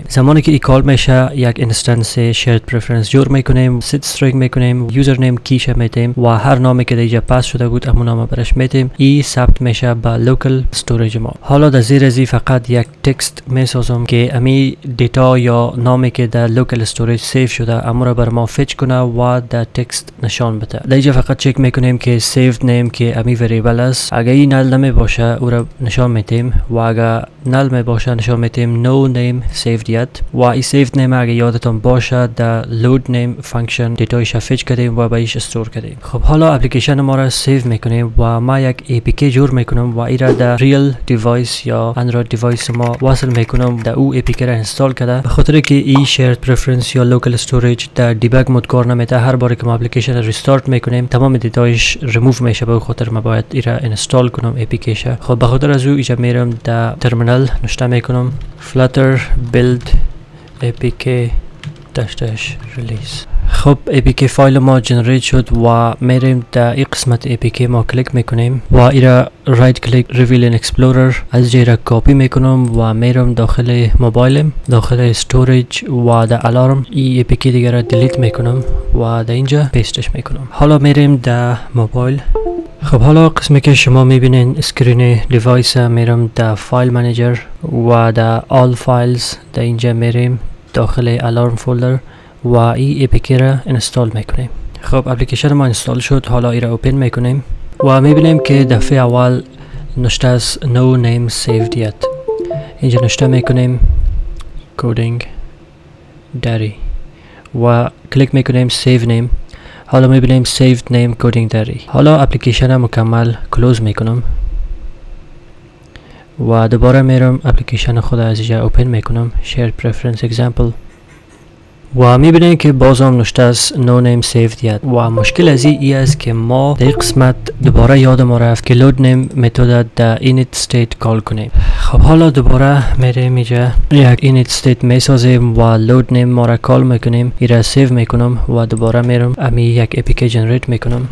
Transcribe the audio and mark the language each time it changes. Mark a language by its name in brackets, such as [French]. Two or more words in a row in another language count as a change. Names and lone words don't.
[Persian] زمانی که این کال میشه یک [English] instance shared preference [Persian] جور میکنیم، [English] set string [Persian] میکنیم، [English] user name [Persian] کیش میتیم و هر نامی که در اینجا پاس شده بود همون نام برش میتیم. این ثبت میشه به [English] local storage [Persian] ما. حالا در زیر از فقط یک تکست میسازم که امی دیتا یا نامی که در [English] local storage [Persian] سیو شده اما را بر ما فچ کنه و در تکست نشان بده. در اینجا فقط چک میکنیم که [English] saved name [Persian] که امی وریبل است، اگر این نل نمی باشه او را نشان میتیم و اگر نل می باشه نشان میتیم [English] no name saved yet [Persian] و این [English] saved name [Persian] اگر یادتون باشه در [English] load name [Persian] فانکشن دیتایش فچ کردیم و بهش استور کردیم. خب حالا اپلیکیشن ما را سیو میکنیم و ما یک APK جور میکنم و این را در [English] real device [Persian] یا [English] android device [Persian] ما وصل میکنم. در او APK را اینستال کرده به خاطر که این [English] shared preference [Persian] یا [English] local storage [Persian] در [English] debug mode [Persian] کار نمیده. هر بار که ما اپلیکیشن را ریستارت میکنیم تمام دیتایش ریموو میشه، به خاطر ما باید این را اینستال کنم APK ش. خب به خاطر از او اینجا میرم در ترمینال نشته میکنم [English] flutter build apk -release. [Persian] خب [English] APK file [Persian] ما جنریت شد و میریم در این قسمت APK ما کلیک میکنیم و این را [English] right click reveal in explorer [Persian] از جای را کپی میکنم و میرم داخل موبایلم داخل استوریج و در الارم این APK دیگر را دیلیت میکنم و در اینجا پیستش میکنم. حالا میریم در موبایل. خب حالا قسمی که شما میبینین [English] screen device [Persian] میرم در [English] file manager [Persian] و در [English] all files [Persian] در اینجا میریم داخل [English] alarm folder [Persian] و این APK را اینستال میکنیم. خب اپلیکیشن ما اینستال شد. حالا این را اوپن میکنیم و میبینیم که دفعه اول نشته است [English] no name saved yet. [Persian] اینجا نشته میکنیم [English] coding diary [Persian] و کلیک میکنیم [English] save name [Persian] حالا میبینیم [English] saved name coding diary. [Persian] حالا اپلیکیشن مکمل کلوز میکنم و دوباره میرم اپلیکیشن خود از اینجا اوپن میکنم. [English] shared preference example [Persian] و میبینیم که بازم نوشته است [English] no name saved yet [Persian] و مشکل از این است که ما در قسمت دوباره یاد ما رفت که [English] load name [Persian] متد در [English] init state [Persian] کال کنیم. خب حالا دوباره میریم اینجا یک [English] init state [Persian] میسازیم و [English] load name [Persian] ما را کال میکنیم. این را سیو میکنم و دوباره میرم امی یک APK جنریت میکنم.